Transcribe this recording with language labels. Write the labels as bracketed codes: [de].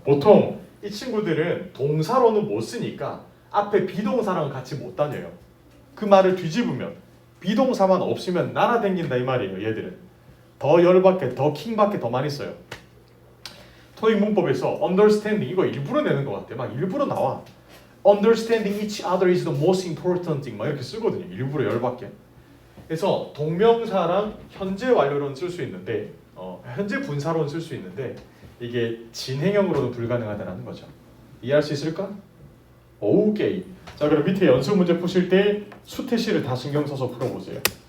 [ko] 보통 이 친구들은 동사로는 못 쓰니까 앞에 비동사랑 같이 못 다녀요. 그 말을 뒤집으면 비동사만 없으면 날아다닌다 이 말이에요. 얘들은 더 열받게, 더 킹받게 더 많이 써요. 토익 문법에서 understanding 이거 일부러 내는 것 같아. 막 일부러 나와. [en] Understanding each other is the most important thing 막 이렇게 쓰거든요. [ko] 일부러 열받게. 그래서 동명사랑 현재 완료로는 쓸 수 있는데 현재 분사로는 쓸 수 있는데 이게 진행형으로는 불가능하다는 거죠. 이해할 수 있을까? 오케이. 자, 그럼 밑에 연습 문제 푸실 때 수태시를 다 신경 써서 풀어보세요.